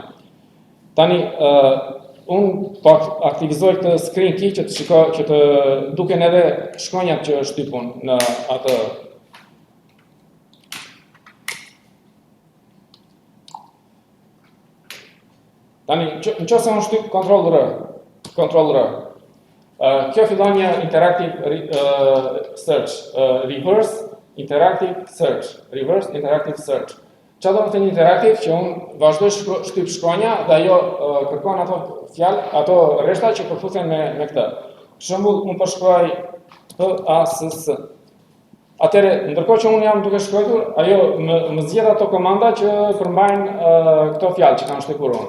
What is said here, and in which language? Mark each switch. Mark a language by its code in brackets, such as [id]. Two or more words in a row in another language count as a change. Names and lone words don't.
[sq] Tani unë po aktivizoj këtë [en] screen key [sq] që të duken edhe shkronjat që shtypun në atë. Tani, nëse unë shtyp Ctrl R. Kjo fillon një [en] interactive search, reverse interactive search. [sq] Çfarë do të thënë interactive? Që unë vazhdoj shtyp shkronja dhe ajo kërkon ato fjalë, ato rreshta që përputhen me këtë. Për shembull, unë po shkruaj PASS. Atëherë, ndërkohë që unë jam duke shkruar, ajo më zgjedh ato komanda që përmbajnë këto fjalë që kam shtypur unë.